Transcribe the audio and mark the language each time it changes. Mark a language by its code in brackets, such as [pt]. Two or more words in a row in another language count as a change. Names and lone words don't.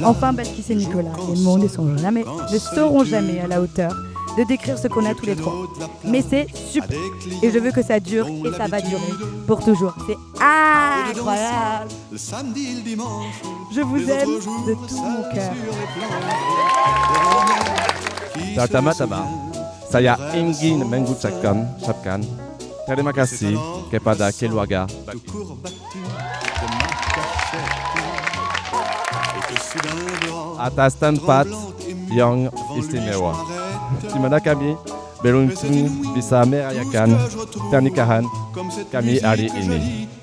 [fr] Enfin, Balkis et Nicolas, les mots ne seront jamais à la hauteur de décrire ce qu'on a tous les trois. Mais c'est super. Et je veux que ça dure et ça va durer pour toujours. C'est incroyable. Le samedi, le dimanche. Je vous aime de tout mon cœur. [id] Tama-tama, saya ingin mengucapkan terima kasih kepada keluarga atas tempat yang istimewa, di mana kami beruntung bisa merayakan pernikahan kami hari ini.